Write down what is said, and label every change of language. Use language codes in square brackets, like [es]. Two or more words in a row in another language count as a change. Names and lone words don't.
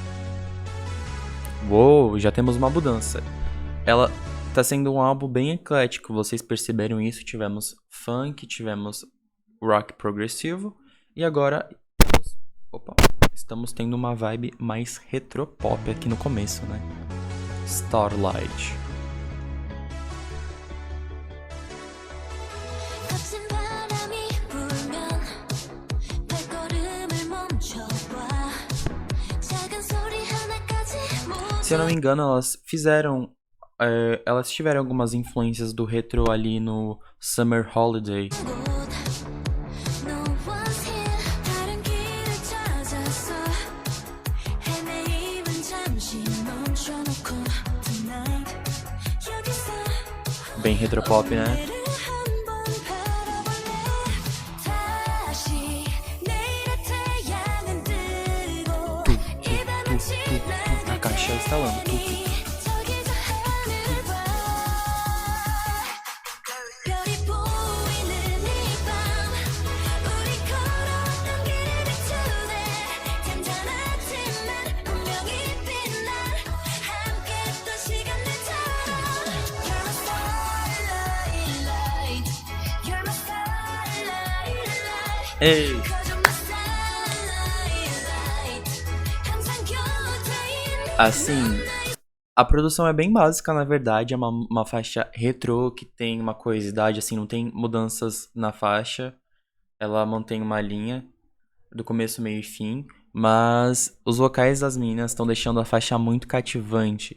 [pt] Uou, já temos uma mudança. Ela tá sendo um álbum bem eclético, vocês perceberam isso? Tivemos funk, tivemos rock progressivo e agora estamos tendo uma vibe mais retropop aqui no começo, né? Starlight. [ko] 거친 바람이 불면 발걸음을 멈춰봐 작은 소리 하나까지 [pt] Se eu não me engano, elas fizeram. Elas tiveram algumas influências do retro ali no Summer Holiday. [en] No one's here [ko] 다른 길을 찾아서 헤매임은 잠시 멈춰놓고 Tonight 여기서 [pt] Bem retropop, né? [ko] 한번 바라볼래 다시 내일의 태양은 뜨고 이 밤은 [pt] A caixa instalando. [ko] 저기서 하늘을 봐 별이 보이는 이 밤 우리 걸어왔던 길을 비추네 잔잔하지만 분명히 빛날 함께했던 시간들처럼 [en] You're my starlight light You're my starlight light [pt] Ei! [en] Cause you're my starlight light [ko] 항상 곁에 있는 [pt] Assim, a produção é bem básica, na verdade. É uma faixa retrô que tem uma coesidade, assim, não tem mudanças na faixa. Ela mantém uma linha do começo, meio e fim. Mas os vocais das meninas estão deixando a faixa muito cativante.